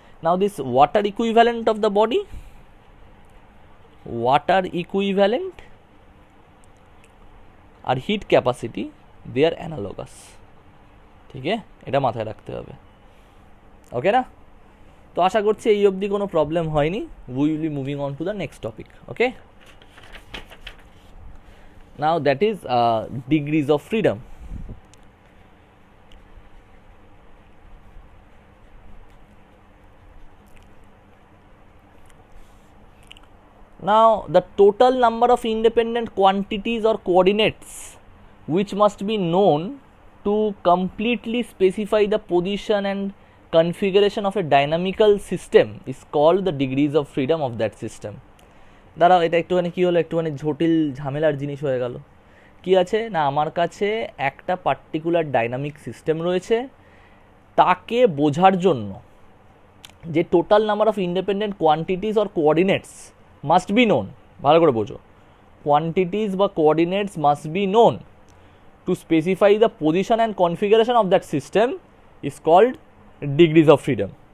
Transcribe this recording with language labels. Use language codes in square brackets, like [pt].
[en] Now this water equivalent of the body, water equivalent আর heat capacity, they are analogous. [bn] ঠিক আছে, এটা মাথায় রাখতে হবে. ওকে না? তো আশা করছি এই অবধি কোনো প্রবলেম হয়নি. [en] We will be moving on to the next topic. Okay, now that is degrees of freedom. Now the total number of independent quantities or coordinates which must be known to completely specify the position and configuration of a dynamical system is called the degrees of freedom of that system. [bn] দাঁড়াও, এটা একটুখানি কী হলো, একটুখানি জটিল ঝামেলার জিনিস হয়ে গেল। কি আছে না, আমার কাছে একটা পার্টিকুলার ডাইনামিক সিস্টেম রয়েছে, তাকে বোঝার জন্য যে [en] total number of independent quantities or coordinates must be known, [bn] ভালো করে বোঝো, [en] Quantities বা coordinates must be known to specify the position and configuration of that system is called degrees of freedom.